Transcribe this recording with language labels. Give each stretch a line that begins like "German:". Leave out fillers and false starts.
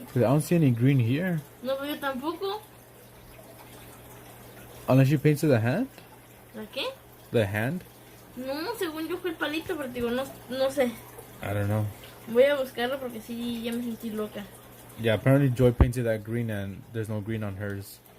English: 'Cause I don't see any green here,
Spanish: No, pero yo tampoco.
English: unless you painted the hand.
Spanish: ¿La qué?
English: The hand.
Spanish: No, según yo fue el palito, pero digo, no, no sé.
English: I don't know.
Spanish: Voy a buscarlo porque sí, ya me sentí loca.
English: Yeah, apparently Joy painted that green, and there's no green on hers.